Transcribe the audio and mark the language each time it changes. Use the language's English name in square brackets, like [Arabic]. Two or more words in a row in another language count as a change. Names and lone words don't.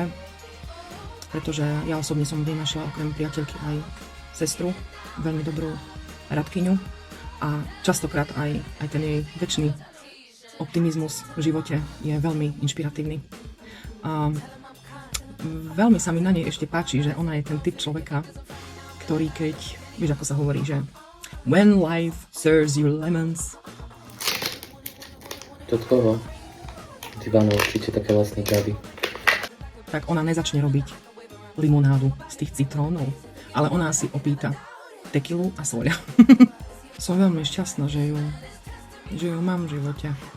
[Slovak] Pretože ja osobne som vynašla okrem priateľky aj sestru, veľmi dobrú radkyňu a častokrát aj ten jej večný optimizmus v živote je veľmi inšpiratívny. A veľmi sa mi na nej ešte páči, že ona je ten typ človeka, ktorý keď, vieš ako sa hovorí, že [English] when life serves you lemons. [Slovak] To od koho? Ty vám určite také vlastné pravdy. Tak ona nezačne robiť limonádu z tých citrónov, ale ona si opýta tekilu a soľa. Som veľmi šťastná, že ju mám v živote.